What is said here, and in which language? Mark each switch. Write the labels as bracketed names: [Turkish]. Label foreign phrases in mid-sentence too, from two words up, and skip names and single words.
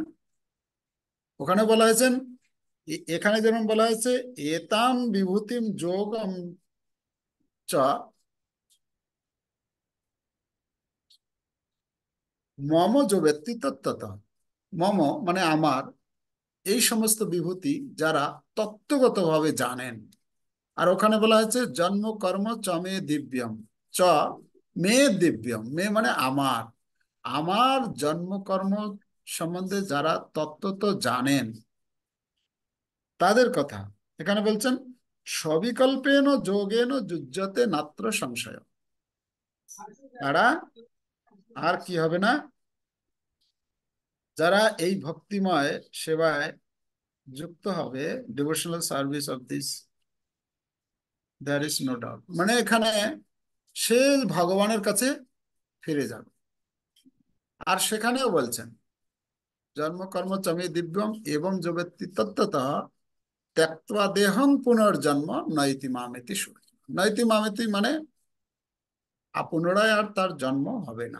[Bangla] ওখানে বলা হয়েছে, এখানে যেমন বলা হয়েছে [Sanskrit] এতাম বিভূতিম যোগম চ মম যো ব্যক্তি তত্ত্বতঃ। [Bangla] মম মানে আমার, এই সমস্ত বিভূতি যারা তত্ত্বগতভাবে জানেন। আর ওখানে বলা হয়েছে [Sanskrit] জন্ম কর্ম চ মে দিব্যম, চ মে দিব্যম, [Bangla] মে মানে আমার, আমার জন্মকর্ম সম্বন্ধে যারা তত্ত্ব জানেন তাদের কথা এখানে বলছেন। [Sanskrit] সবিকল্পেন যোগেন যুজ্যতে নাত্র সংশয়। [Bangla] তারা আর কি হবে না, যারা এই ভক্তিময় সেবায় যুক্ত হবে, [English] devotional service of this, there is no doubt, [Bangla] মানে এখানে সে ভগবানের কাছে ফিরে যাবে। আর সেখানেও বলছেন [Sanskrit] জন্ম কর্ম চমে দিব্যম [Bangla] এবং যে ব্যক্তি [Sanskrit] তত্ত্বতঃ ত্যক্ত্বা দেহং পুনর্জন্ম নৈতি মামেতি সুর। নৈতি মামেতি [Bangla] মানে পুনরায় আর তার জন্ম হবে না।